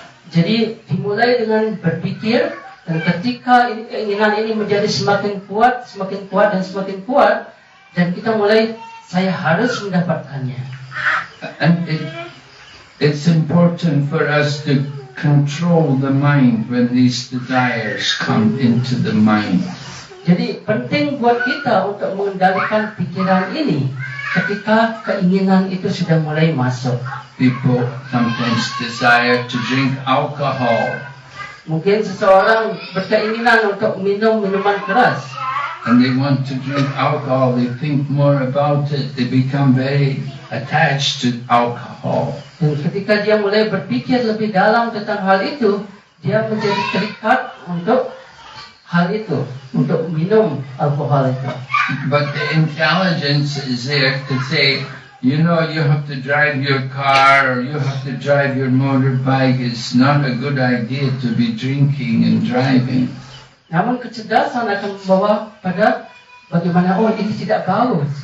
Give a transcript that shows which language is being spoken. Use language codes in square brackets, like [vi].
[id] Jadi dimulai dengan berpikir, dan ketika ini keinginan ini menjadi semakin kuat dan semakin kuat, dan kita mulai, saya harus mendapatkannya. [en] And it's important for us to control the mind when these desires come into the mind. [id] Jadi penting buat kita untuk mengendalikan pikiran ini ketika keinginan itu sudah mulai masuk. [en] People sometimes desire to drink alcohol, [id] Mungkin seseorang berkeinginan untuk minum minuman keras. [en] and they want to drink alcohol. They think more about it. They become very attached to alcohol. [id] Dan ketika dia mulai berpikir lebih dalam tentang hal itu, dia menjadi terikat untuk hal itu, untuk minum alkohol itu. [en] But the intelligence is there to say, you know, you have to drive your car or you have to drive your motorbike. It's not a good idea to be drinking and driving. [id] Namun kecerdasan akan membawa pada bagaimana, oh ini tidak bagus.